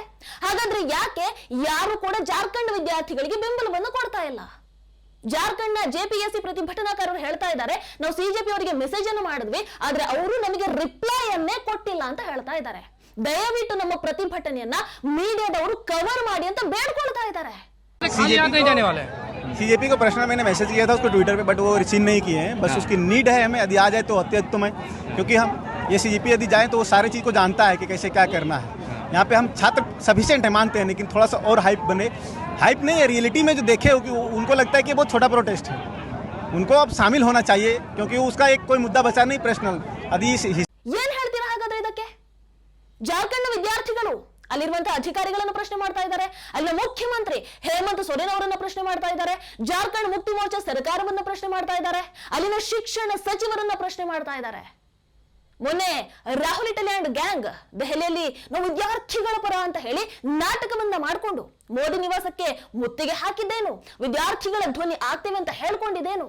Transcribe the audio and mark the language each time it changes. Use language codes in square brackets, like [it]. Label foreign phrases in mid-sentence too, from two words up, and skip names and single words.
[kn] ಹಾಗಾದ್ರೆ ಯಾಕೆ ಯಾರು ಕೂಡ ಜಾರ್ಖಂಡ್ ವಿದ್ಯಾರ್ಥಿಗಳಿಗೆ ಬೆಂಬಲವನ್ನು ಕೊಡ್ತಾ ಇಲ್ಲ? ಜಾರ್ಖಂಡ್ ನ ಜೆಪಿಎಸ್ಸಿ ಪ್ರತಿಭಟನಾಕಾರರು ಹೇಳ್ತಾ ಇದ್ದಾರೆ, ನಾವು ಸಿಜೆಪಿ ಅವರಿಗೆ ಮೆಸೇಜ್ ಅನ್ನು ಮಾಡಿದ್ವಿ, ಆದ್ರೆ ಅವರು ನಮಗೆ ರಿಪ್ಲೈ ಅನ್ನೇ ಕೊಟ್ಟಿಲ್ಲ ಅಂತ ಹೇಳ್ತಾ ಇದ್ದಾರೆ. ದಯವಿಟ್ಟು ನಮ್ಮ ಪ್ರತಿಭಟನೆಯನ್ನ ಮೀಡಿಯಾದವರು ಕವರ್ ಮಾಡಿ ಅಂತ ಬೇಡ್ಕೊಳ್ತಾ ಇದ್ದಾರೆ. [hi] सीजेपी को पर्सनल मैंने मैसेज किया था उसको ट्विटर पे, बट वो रिसीव नहीं किए हैं. बस उसकी नीड है हमें, यदि आ जाए तो अत्यंत में, क्योंकि हम ये सीजेपी यदि जाए तो वो सारी चीज़ को जानता है कि कैसे क्या करना है. यहाँ पे हम छात्र सफिशिएंट है मानते हैं, लेकिन थोड़ा सा और हाइप बने. हाइप नहीं है, रियलिटी में जो देखे हो कि उनको लगता है कि बहुत छोटा प्रोटेस्ट है, उनको अब शामिल होना चाहिए, क्योंकि उसका एक कोई मुद्दा बचा नहीं पर्सनल. यदि [kn] ಏನ್ ಹೇಳ್ತೀರಾ ಹಾಗಾದ್ರೆ ಇದಕ್ಕೆ? ಜಾರ್ಖಂಡ್ ವಿದ್ಯಾರ್ಥಿಗಳು ವಿದ್ಯಾರ್ಥಿಗಳು ಅಲ್ಲಿರುವಂತಹ ಅಧಿಕಾರಿಗಳನ್ನ ಪ್ರಶ್ನೆ ಮಾಡ್ತಾ ಇದ್ದಾರೆ, ಅಲ್ಲಿನ ಮುಖ್ಯಮಂತ್ರಿ ಹೇಮಂತ್ ಸೊರೇನ್ ಅವರನ್ನ ಪ್ರಶ್ನೆ ಮಾಡ್ತಾ ಇದ್ದಾರೆ, ಜಾರ್ಖಂಡ್ ಮುಕ್ತಿ ಮೋರ್ಚಾ ಸರ್ಕಾರವನ್ನ ಪ್ರಶ್ನೆ ಮಾಡ್ತಾ ಇದ್ದಾರೆ, ಅಲ್ಲಿನ ಶಿಕ್ಷಣ ಸಚಿವರನ್ನ ಪ್ರಶ್ನೆ ಮಾಡ್ತಾ ಇದ್ದಾರೆ. ಮೊನ್ನೆ ರಾಹುಲ್ ಇಟಲಿ [en] and gang [kn] ದೆಹಲಿಯಲ್ಲಿ ನಾವು ವಿದ್ಯಾರ್ಥಿಗಳ ಪರ ಅಂತ ಹೇಳಿ ನಾಟಕವನ್ನ ಮಾಡಿಕೊಂಡು ಮೋದಿ ನಿವಾಸಕ್ಕೆ ಮುತ್ತಿಗೆ ಹಾಕಿದ್ದೇನು, ವಿದ್ಯಾರ್ಥಿಗಳ ಧ್ವನಿ ಆಗ್ತೇವೆ ಅಂತ ಹೇಳ್ಕೊಂಡಿದ್ದೇನು.